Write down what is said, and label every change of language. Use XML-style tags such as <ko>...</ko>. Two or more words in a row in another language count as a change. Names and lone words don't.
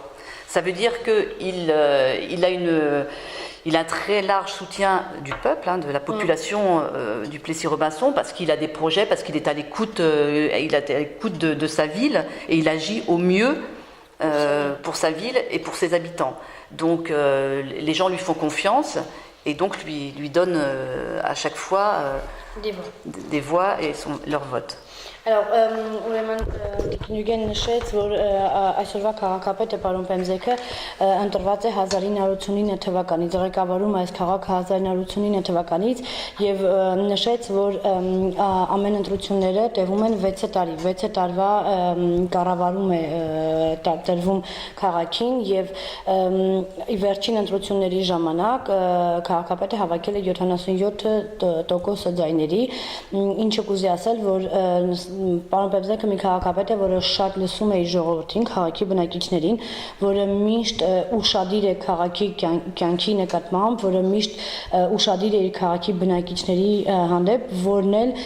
<fr>Ça veut dire qu'il a un très large soutien du peuple, de la population du Plessis-Robinson, parce qu'il a des projets, parce qu'il est à l'écoute, de sa ville, et il agit au mieux pour sa ville et pour ses habitants. Donc les gens lui font confiance et donc lui donnent à chaque fois des voix et leur vote. Alors,</fr> <hy>ուրեմն Նյուգեն նշեց, որ այսօրվա քաղաքապետը պարոն Պեմզեկը ընտրված է 1989 թվականից, ղեկավարում այս քաղաքը 1989 թվականից եւ նշեց, որ ամեն ընտրությունները տևում են 6 տարի, 6 տարվա կառավարում է տրվում քաղաքին եւ վերջին ընտրությունների ժամանակ քաղաքապետը հավաքել է 77% ձայների, ինչը կուզի ասել, որ Պարոն Պեմզեկը մի քաղաքապետ է, որը շատ լսում է իր ժողովրդին, քաղաքի բնակիչներին, որը միշտ ուշադիր է քաղաքի կյանքի նկատմամբ, որը միշտ ուշադիր է իր քաղաքի բնակիչների հանդեպ, որն</hy>